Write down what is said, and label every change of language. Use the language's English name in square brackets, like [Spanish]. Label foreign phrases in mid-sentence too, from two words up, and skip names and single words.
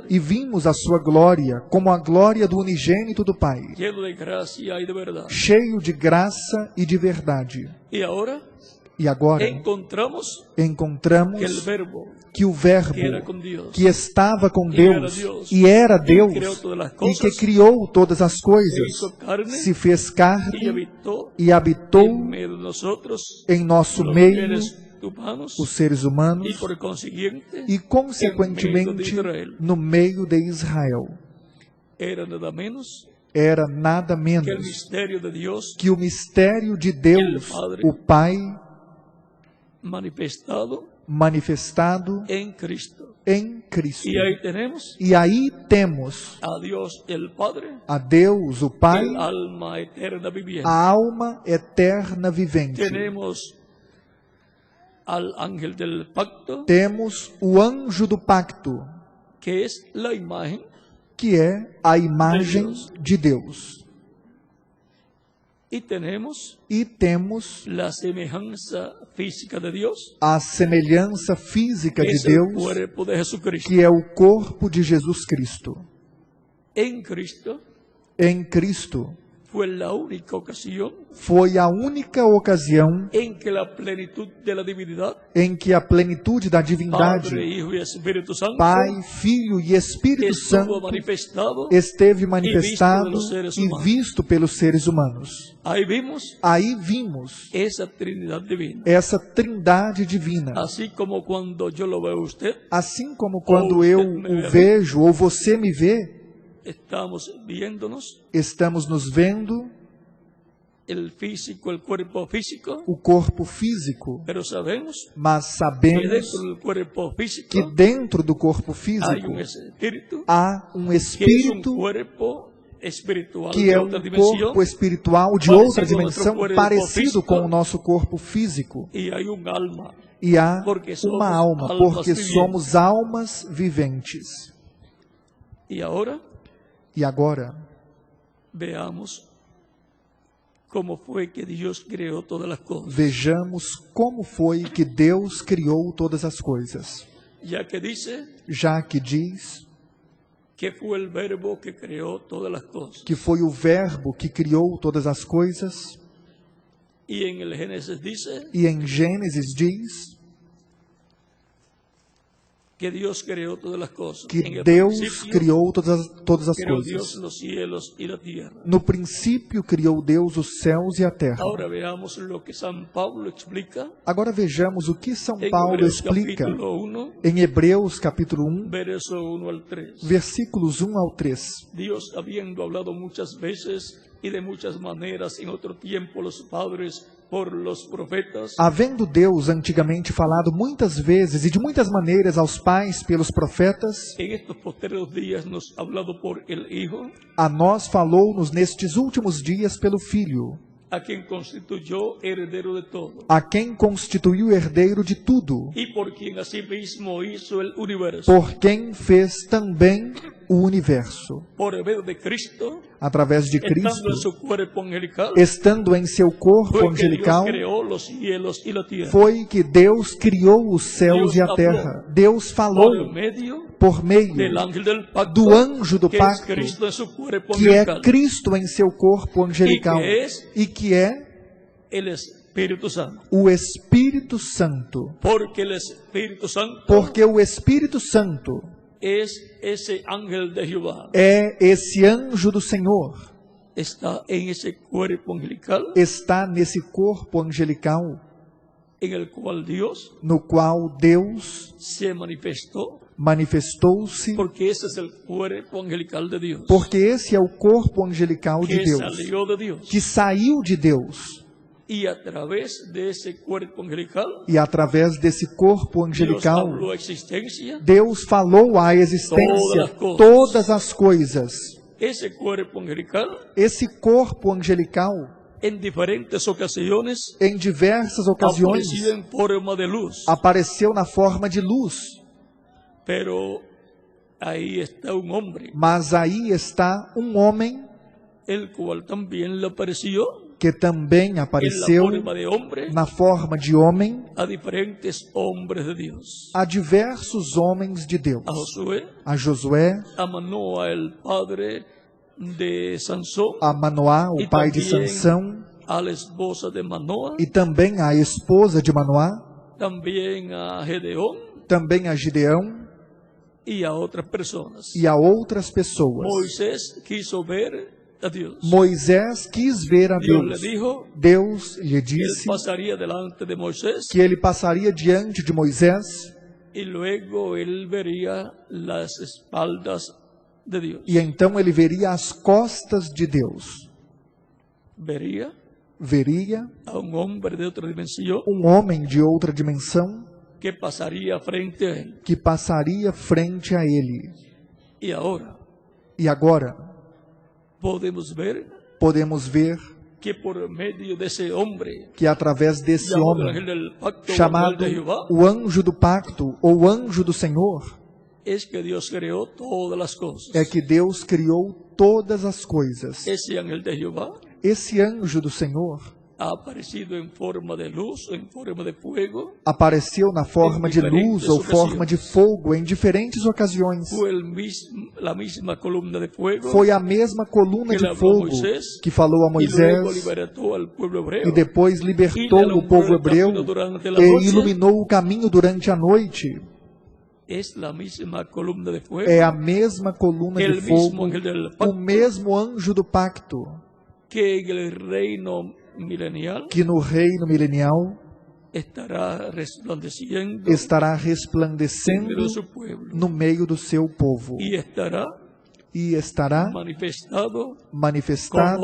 [Portuguese] e vimos a sua glória como a glória do unigênito do Pai, [Spanish] lleno de gracia y de verdad. [Portuguese] cheio de graça e de verdade. [Spanish] Y ahora [Portuguese] E agora [Spanish] encontramos [Portuguese] encontramos [Spanish] que el verbo [Portuguese] que o Verbo [Spanish] que era con Dios, [Portuguese] que estava com [Spanish] que era [Portuguese] Deus Deus, e era que Deus criou todas as e coisas, que criou todas as [Spanish] se [Portuguese] coisas, [Spanish] hizo carne [Portuguese] se fez [Spanish] y [Portuguese] carne [Spanish] habitó [Portuguese] e habitou [Spanish] en medio de nosotros, [Portuguese] em nosso [Spanish] los [Portuguese] meio [Spanish] seres humanos, [Portuguese] os seres [Spanish] y [Portuguese] humanos [Spanish] por consiguiente [Portuguese] e, consequentemente, no meio de Israel. [Spanish] era nada menos [Portuguese] Era nada [Spanish] que el [Portuguese] menos [Spanish] misterio de Dios [Portuguese] que o mistério de Deus, o Pai, [Spanish] manifestado en Cristo. [Portuguese] em Cristo. [Spanish] Y ahí tenemos [Portuguese] E aí temos [Spanish] a Dios el Padre, [Portuguese] a Deus, o Pai, [Spanish] el alma eterna viviente. [Portuguese] a alma eterna vivente. [Spanish] Tenemos al ángel del pacto, [Portuguese] Temos o anjo do pacto, [Spanish] que es la imagen, [Portuguese] que é a imagem de Deus. [Spanish] y tenemos [Portuguese] E temos [Spanish] la semejanza física de Dios, [Portuguese] a semelhança física [Spanish] que [Portuguese] de [Spanish] es el [Portuguese] Deus, [Spanish] cuerpo de Jesucristo. [Portuguese] que é o corpo de Jesus Cristo. [Spanish] En Cristo [Portuguese] Em Cristo [Spanish] fue la única ocasión [Portuguese] foi a única ocasião [Spanish] en que la plenitud de la divinidad, [Portuguese] em que a plenitude da divindade, [Spanish] Padre, Hijo y Espíritu Santo, [Portuguese] Pai, Filho e Espírito [Spanish] estuvo [Portuguese] Santo, [Spanish] manifestado. [Portuguese] esteve manifestado pelos seres e humanos. visto pelos seres humanos. [Spanish] Ahí vimos [Portuguese] Aí vimos [Spanish] esa Trinidad divina. [Portuguese] essa trindade divina. [Spanish] Así como cuando yo lo veo a usted, [Portuguese] Assim como quando Ou eu você me o vê. vejo ou você me vê, [Spanish] estamos viéndonos [Portuguese] estamos nos vendo [Spanish] el físico, el cuerpo físico, [Portuguese] o corpo físico, [Spanish] pero sabemos [Portuguese] mas que sabemos [Spanish] dentro del cuerpo físico [Portuguese] que dentro do corpo [Spanish] hay [Portuguese] físico [Spanish] un espíritu [Portuguese] há um [Spanish] que es un [Portuguese] espírito [Spanish] cuerpo espiritual [Portuguese] que [Spanish] de [Portuguese] é [Spanish] otra [Portuguese] um [Spanish] dimensión, [Portuguese] corpo espiritual de [Spanish] parecido [Portuguese] outra ao nosso dimensão, corpo parecido físico. com o nosso corpo físico. [Spanish] y hay un alma. [Portuguese] E há [Spanish] Porque somos [Portuguese] uma alma, [Spanish] almas [Portuguese] porque viventes. somos almas viventes. [Spanish] Y ahora [Portuguese] E agora, [Spanish] veamos cómo fue que Dios creó todas las cosas. [Portuguese] vejamos como foi que Deus criou todas as coisas. [Spanish] Ya que dice [Portuguese] Já que diz [Spanish] que fue el verbo que creó todas las cosas. [Portuguese] que foi o Verbo que criou todas as coisas, [Spanish] Y en el Génesis dice [Portuguese] e em Gênesis diz [Spanish] que Dios creó todas las cosas. En [Portuguese] que [Spanish] el [Portuguese] Deus [Spanish] principio [Portuguese] criou todas as [Spanish] creó Dios [Portuguese] coisas. [Spanish] los cielos y la tierra. [Portuguese] No princípio criou Deus os céus e a terra. [Spanish] Ahora veamos lo que San Pablo explica [Portuguese] Agora vejamos o que São [Spanish] en [Portuguese] Paulo [Spanish] Hebreos [Portuguese] explica [Spanish] capítulo 1, [Portuguese] em Hebreus capítulo 1, [Spanish] verso 1 al 3. [Portuguese] versículos 1 ao 3. [Spanish] Dios, habiendo hablado muchas veces y de muchas maneras en otro tiempo los padres por los profetas, [Portuguese] Havendo Deus antigamente falado muitas vezes e de muitas maneiras aos pais pelos profetas, [Spanish] en estos postreros días nos ha hablado por el Hijo, [Portuguese] a nós falou-nos nestes últimos dias pelo Filho, [Spanish] a quien constituyó heredero de todo, [Portuguese] a quem constituiu herdeiro de tudo, [Spanish] y por quien asimismo hizo el universo, [Portuguese] por quem fez também o universo. [Spanish] por medio de Cristo, [Portuguese] Através de [Spanish] estando [Portuguese] Cristo, [Spanish] en su cuerpo angelical, [Portuguese] estando em seu corpo [Spanish] fue que Dios [Portuguese] angelical, [Spanish] creó los cielos y la tierra. [Portuguese] foi que Deus criou os céus Deus e a falou. terra. Deus falou [Spanish] Por medio [Portuguese] por meio [Spanish] del ángel del pacto, [Portuguese] do anjo do [Spanish] que es [Portuguese] pacto, [Spanish] Cristo en su cuerpo [Portuguese] que é [Spanish] angelical, [Portuguese] Cristo em seu corpo angelical E que é e que é [Spanish] el Espíritu Santo. [Portuguese] o Espírito Santo. [Spanish] Porque el Espíritu Santo [Portuguese] Porque o Espírito Santo [Spanish] es ese ángel de Jehová. [Portuguese] é esse anjo do Senhor, [Spanish] Está en ese cuerpo angelical [Portuguese] está nesse corpo angelical [Spanish] en el cual Dios [Portuguese] no qual Deus [Spanish] se manifestó, [Portuguese] manifestou-se, [Spanish] porque ese es el cuerpo angelical de Dios, [Portuguese] porque esse é o corpo angelical de que Deus, [Spanish] salió de Dios. [Portuguese] que saiu de Deus. [Spanish] Y a través de ese cuerpo angelical, [Portuguese] E através desse corpo [Spanish] Dios [Portuguese] angelical, [Spanish] habló a existencia. [Portuguese] Deus falou à existência todas as coisas. [Spanish] Ese cuerpo angelical, [Portuguese] Esse corpo angelical, [Spanish] en diferentes ocasiones, [Portuguese] em diversas ocasiões, [Spanish] apareció en forma de luz. [Portuguese] apareceu na forma de luz. [Spanish] Pero ahí está un hombre, [Portuguese] Mas aí está um homem [Spanish] el cual también le apareció [Portuguese] que também [Spanish] en la [Portuguese] apareceu [Spanish] forma de hombre [Portuguese] na forma de homem [Spanish] a diferentes hombres de Dios. [Portuguese] a diversos homens de Deus. [Spanish] A Josué, [Portuguese] A Josué, [Spanish] a Manoa, el padre de Sansón, [Portuguese] a Manoá, o E pai de também Sansão, [Spanish] a la esposa de Manoa, [Portuguese] e também a esposa de Manoá, [Spanish] también a Gedeón [Portuguese] também a Gideão [Spanish] y a otras personas. [Portuguese] e a outras pessoas. [Spanish] Moisés quiso ver a Dios. [Portuguese] Moisés quis ver a [Spanish] Dios le [Portuguese] Deus. [Spanish] dijo [Portuguese] Deus lhe [Spanish] que él [Portuguese] disse [Spanish] pasaría delante de Moisés [Portuguese] que ele passaria diante de Moisés [Spanish] y luego él vería las espaldas de Dios. [Portuguese] e então ele veria as costas de Deus. [Spanish] Vería [Portuguese] Veria [Spanish] a un hombre de otra dimensión [Portuguese] um homem de outra dimensão [Spanish] que pasaría frente a él. [Portuguese] que passaria frente a ele. [Spanish] Y ahora [Portuguese] E agora podemos ver [Spanish] que por medio de ese hombre [Portuguese] que através desse [Spanish] llamado el [Portuguese] homem [Spanish] ángel del pacto, [Portuguese] chamado [Spanish] ángel de Jehová, [Portuguese] o anjo do pacto ou anjo do Senhor, [Spanish] es que Dios creó todas las cosas. [Portuguese] é que Deus criou todas as coisas. [Spanish] Ese ángel de Jehová [Portuguese] Esse anjo do Senhor [Spanish] ha aparecido en forma de luz, en forma de fuego. [Portuguese] apareceu na forma de luz ou [Spanish] diferentes [Portuguese] forma de fogo em diferentes ocasiões. [Spanish] Fue la misma columna de fuego [Portuguese] Foi a mesma coluna [Spanish] que [Portuguese] de [Spanish] le habló [Portuguese] a fogo Moisés, que falou a [Spanish] y luego [Portuguese] Moisés [Spanish] libertó al pueblo hebreo. [Portuguese] e depois libertou o povo hebreu e iluminou o caminho durante a noite. [Spanish] Es la misma columna de fuego [Portuguese] É a mesma coluna de [Spanish] El mismo [Portuguese] fogo, [Spanish] ángel del [Portuguese] o [Spanish] pacto. [Portuguese] mesmo anjo do pacto, [Spanish] que en el reino milenial [Portuguese] que no reino milenial [Spanish] estará resplandeciendo [Portuguese] estará [Spanish] en medio [Portuguese] resplandecendo [Spanish] de su pueblo [Portuguese] no meio do seu povo [Spanish] y estará [Portuguese] e estará [Spanish] manifestado [Portuguese] manifestado